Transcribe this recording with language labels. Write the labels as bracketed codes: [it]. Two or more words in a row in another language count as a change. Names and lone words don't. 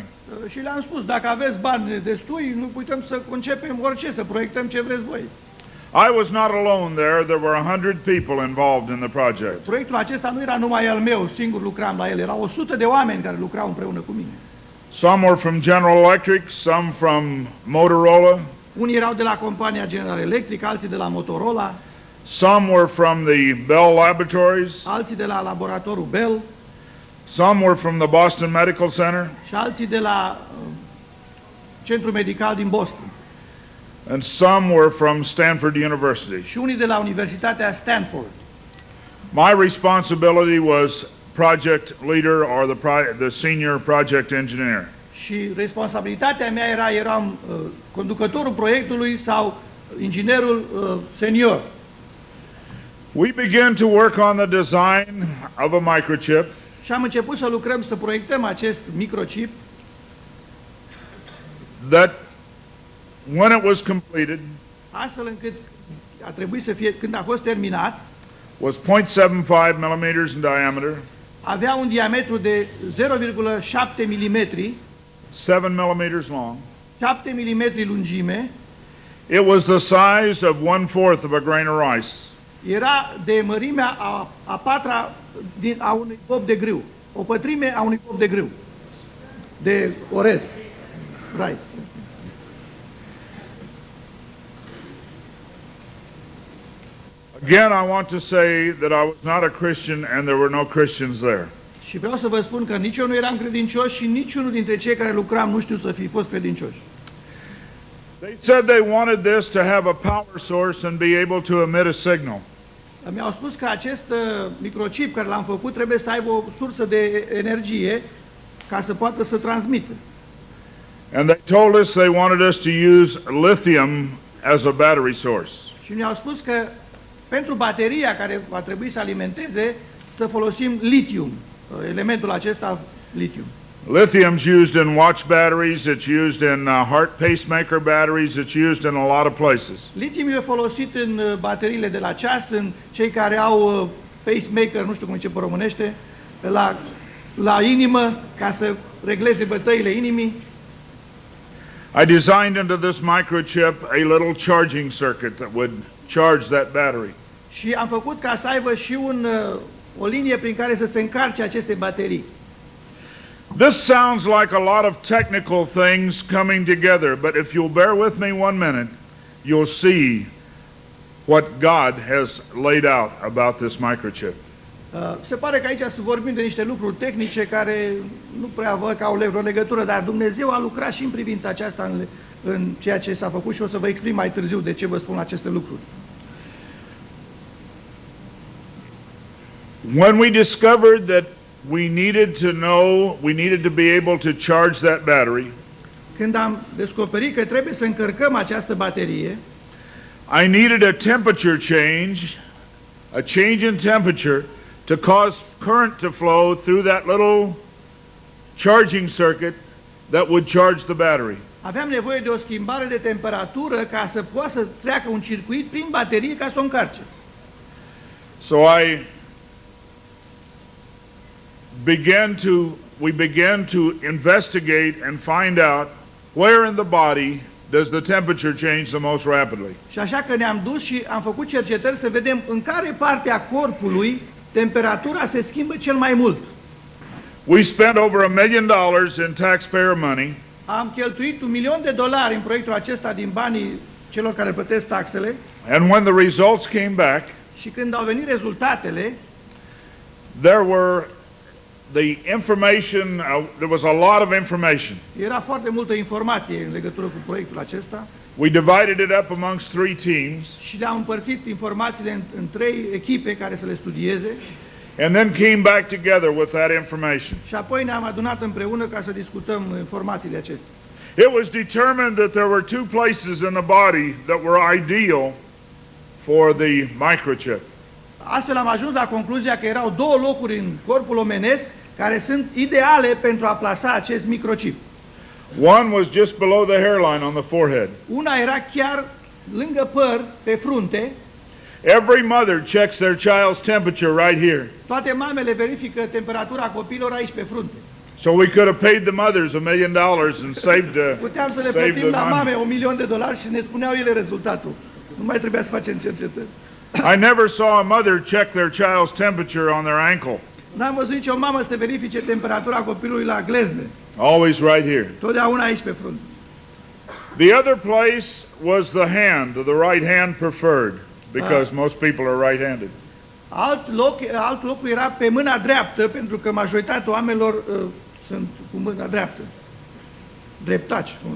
[ro] Și le-am spus, dacă aveți bani destui, nu putem să concepem orice, să proiectăm ce vreți voi. [en] I was not alone there. There were 100 people involved in the project. [ro] Proiectul acesta nu era numai al meu, singur lucram la el, erau 100 de oameni care lucrau împreună cu mine. [en] Some were from General Electric, some from Motorola. [ro] Unii erau de la compania General Electric, alții de la Motorola. [en] Some were from the Bell Laboratories. [ro] Alții de la laboratorul Bell. [en] Some were from the Boston Medical Center. [ro] Și alții de la Centrul Medical din Boston. [en] And some were from Stanford University. [ro] Și unii de la Universitatea Stanford. [en] My responsibility was project leader or the senior project engineer. [ro] Și responsabilitatea mea eram conducătorul proiectului sau inginerul senior. [en] We began to work on the design of a microchip. [ro] Și am început să lucrăm, să proiectăm acest microchip. [en] That when it was completed, [ro] astfel încât a trebuit să fie, când a fost terminat, [en] was 0.75 millimeters in diameter, [ro] avea un diametru de 0,7 mm, [en] 7 millimeters long. [ro] 7 mm lungime. [en] It was the size of 1/4 of a grain of rice. [ro] Era de mărimea a patra a unui bob de grâu, o pătrime a unui bob de grâu. de orez, [en] rice. Again, I want to say that I was not a Christian and there were no Christians there. [ro] Și vreau să vă spun că nici eu nu eram credincios și niciunul dintre cei care lucram nu știu să fi fost credincioși. [en] They said they wanted this to have a power source and be able to emit a signal. [ro] Mi-au spus că acest microchip care l-am făcut trebuie să aibă o sursă de energie ca să poată să transmită. [en] And they told us they wanted us to use lithium as a battery source. [ro] Și ne-au spus că pentru bateria care va trebui să alimenteze să folosim litium, elementul acesta litium. [en] Lithium's used in watch batteries, it's used in heart pacemaker batteries, it's used in a lot of places. [ro] Litium e folosit în bateriile de la ceas, în cei care au pacemaker, nu știu cum zice pe românește, la inimă, ca să regleze bătăile inimii. [en] I designed into this microchip a little charging circuit that would charge that battery. [ro] Și am făcut ca să aibă și o linie prin care să se încarce aceste baterii. [en] This sounds like a lot of technical things coming together, but if you'll bear with me 1 minute, you'll see what God has laid out about this microchip. [ro] Se pare că aici să vorbim de niște lucruri tehnice care nu prea văd că au vreo legătură, dar Dumnezeu a lucrat și în privința aceasta în ceea ce s-a făcut și o să vă exprim mai târziu de ce vă spun aceste lucruri. [en] When we discovered that we needed to be able to charge that battery, [ro] Când am descoperit că trebuie să încărcăm această baterie, [en] I needed a temperature change, a change in temperature to cause current to flow through that little charging circuit that would charge the battery. [ro] aveam nevoie de o schimbare de temperatură ca să poată să treacă un circuit prin baterie ca să o încarce. [en] So we began to investigate and find out where in the body does the temperature change the most rapidly. [ro] Și așa că ne-am dus și am făcut cercetări să vedem în care parte a corpului temperatura se schimbă cel mai mult. [en] We spent over $1 million in taxpayer money. [ro] Am cheltuit $1.000.000 în proiectul acesta din banii celor care plătesc taxele [en] And when the results came back, [ro] și când au venit rezultatele, [en] there was a lot of information. [ro] era foarte multă informație în legătură cu proiectul acesta [en] We divided it up amongst 3 teams [ro] și le-am împărțit informațiile în 3 echipe care să le studieze [en] and then came back together with that information. [ro] și apoi ne-am adunat împreună ca să discutăm informațiile acestea. [en] It was determined that there were 2 places in the body that were ideal for the microchip. [ro] Astfel am ajuns la concluzia că erau 2 locuri în corpul omenesc care sunt ideale pentru a plasa acest microchip. [en] One was just below the hairline on the forehead. [ro] Una era chiar lângă păr, pe frunte. [en] Every mother checks their child's temperature right here. [ro] Toate mamele verifică temperatura copilor aici pe frunte. [en] So we could have paid the mothers $1 million and [ro] Puteam să le [en] saved [ro] plătim la [en] the [ro] mame [en] money. [ro] $1.000.000 și ne spuneau ele rezultatul. Nu mai trebuia să facem cercetări. [en] I never saw a mother check their child's temperature on their ankle. [ro] N-am văzut nicio mamă să verifice temperatura copilului la glezne. [en] Always right here. [ro] Totdeauna aici pe frunte. [en] The other place was the hand, the right hand preferred, because most people are right-handed. [ro] Alt loc era pe mâna dreaptă, pentru că majoritatea oamenilor sunt cu mâna dreaptă. Dreptaci.